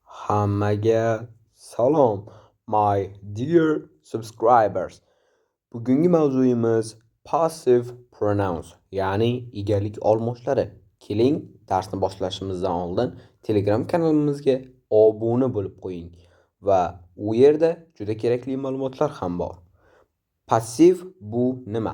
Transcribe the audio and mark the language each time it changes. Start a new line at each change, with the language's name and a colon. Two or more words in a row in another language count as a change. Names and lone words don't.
Uzbek: Hammaga salom,
English: my dear subscribers.
Uzbek: Bugungi mavzuyimiz
English: passive pronouns,
Uzbek: ya'ni egalik olmoshlari. Keling, darsni boshlashimizdan oldin Telegram kanalimizga obuna bo'lib qo'ying va u yerda juda kerakli ma'lumotlar ham bor. Passiv bu nima?